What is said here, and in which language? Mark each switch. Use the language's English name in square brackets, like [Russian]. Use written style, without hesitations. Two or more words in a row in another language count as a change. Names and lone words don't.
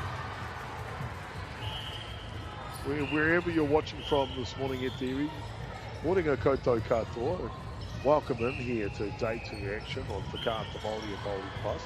[English] Wherever you're watching from this morning at Dewey, Morning [Māori] a koutou katoa. [English] Welcome in here to Day 2 action on Whakaata Māori and Māori Plus.